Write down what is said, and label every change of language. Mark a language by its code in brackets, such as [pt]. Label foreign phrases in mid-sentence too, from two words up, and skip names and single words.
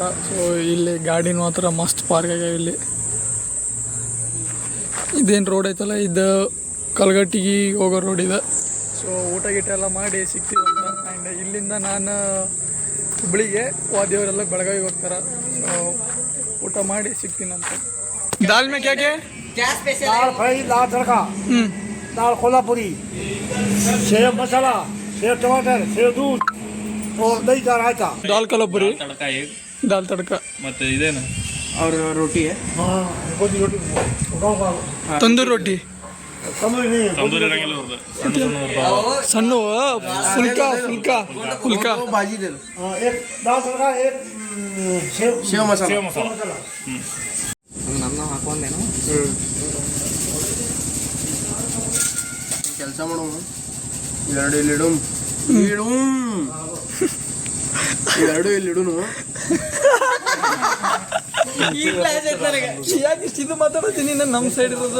[kn] ಸೊ ಇಲ್ಲಿ ಗಾಡಿನ ಮಾತ್ರ ಮಸ್ತ್ ಪಾರ್ಕ್ ಆಗ್ಯಾವ. ಇಲ್ಲಿ ಇದೇನು ರೋಡ್ ಐತಲ್ಲ, ಇದು ಕಲ್ಗಟ್ಟಿಗೆ ಹೋಗೋ ರೋಡ್ ಇದೆ. ಸೊ ಊಟ ಗೀಟ ಎಲ್ಲ ಮಾಡಿ ಸಿಗ್ತೀವಂತ. ಆ್ಯಂಡ್ ಇಲ್ಲಿಂದ ನಾನು ಹುಬ್ಳಿಗೆ ವಾದೇವರೆಲ್ಲ ಬೆಳಗಾವಿಗೆ ಹೋಗ್ತಾರೆ. ಸೊ ಊಟ ಮಾಡಿ ಸಿಗ್ತೀನಂತ. [hi] दाल में क्याके? दाल फ्राई, दाल तड़का, दाल कोल्हापुरी, सेव मसाला, सेव टमाटर, सेव दूध और दही का रायता. [kn] ದಾಲ್ ಕೊಲ್ಹಾಪುರಿ, ತಡಕ ಹೇಗೆ ದಾಲ್ ತಡ್ಕ, ಮತ್ತೆ ಇದೇನು [hi] और रोटी है. हाँ गोदी रोटी गाँव का [kn] ತಂದೂರಿ ರೊಟ್ಟಿ, [hi] तंदूरी नहीं है. [kn] ತಂದೂರಿ ಇರಂಗಿಲ್ಲ ಅವ್ರದ್ದು. ಸಣ್ಣ ಸಣ್ಣ ಇರ್ತಾವ. ಸಣ್ಣ ಫುಲ್ಕಾ ಫುಲ್ಕಾ ಫುಲ್ಕಾ. [hi] वो भाजी दे दो. हाँ, एक दाल तड़का, एक सेव सेव मसाला. [kn] ಸೇವ್ ಮಸಾಲ. [hi] मसाला. [kn] ನಮ್ಮ ಹಾಕೊಂಡೇನು ಕೆಲಸ ಮಾಡೋಣ. 2 ಇಲ್ಲಿಡು ಇವೆರಡು ಇಲ್ಲಿ ಇಡುನು. ಯಾಕೆ ಇಷ್ಟು ಇದು ಮಾತಾಡತ್ತೀನಿ ನಾನು ನಮ್ಮ ಸೈಡ್ ಇರೋದು?